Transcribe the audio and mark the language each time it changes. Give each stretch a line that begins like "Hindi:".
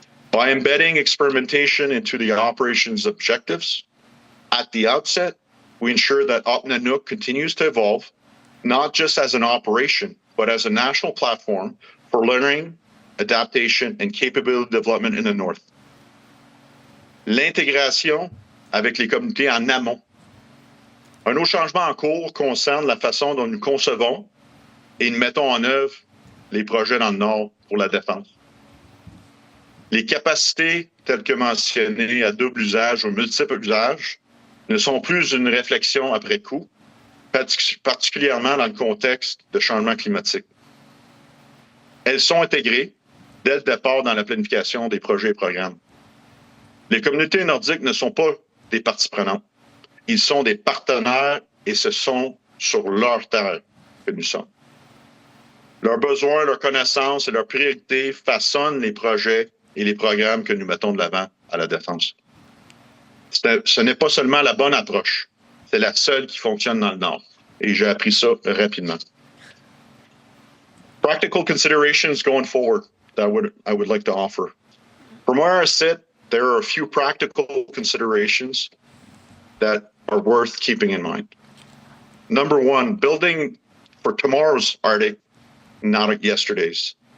English: By embedding experimentation into the operations objectives, at the outset, we ensure that Nanook continues to evolve, not just as an operation, but as a national platform for learning, adaptation, and capability development in the North.
French: L'intégration avec les communautés en amont. Un autre changement en cours concerne la façon dont nous concevons et nous mettons en œuvre les projets dans le Nord pour la défense. Les capacités telles que mentionnées à double usage ou multiple usage ne sont plus une réflexion après coup, particulièrement dans le contexte de changement climatique. Elles sont intégrées dès le départ dans la planification des projets et programmes. Les communautés nordiques ne sont pas des parties prenantes. Ils sont des partenaires et ce sont sur leur terre que nous sommes. Leurs besoins, leurs connaissances et leurs priorités façonnent les projets et les programmes que nous mettons de l'avant à la défense. Ce n'est pas seulement la bonne approche, c'est la seule qui fonctionne dans le Nord. Et j'ai appris ça rapidement.
English: Practical considerations going forward that I would like to offer. From where I sit, there are a few practical considerations that are worth keeping in mind. Number 1, building for tomorrow's Arctic, not yesterday's.